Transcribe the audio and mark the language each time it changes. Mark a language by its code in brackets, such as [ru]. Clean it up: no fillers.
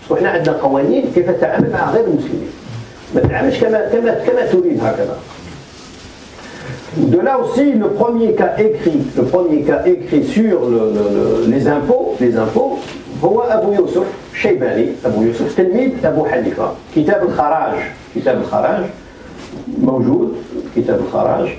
[ar] احنا عندنا قوانين كيف تتعامل مع غير المسلمين، ما تتعاملش كما تريد هكذا. [fr] De là aussi le premier cas écrit sur les impôts [ar] هو أبو يوسف الشيباني، أبو يوسف تلميذ أبو حنيفة. كتاب الخراج موجود، كتاب الخراج.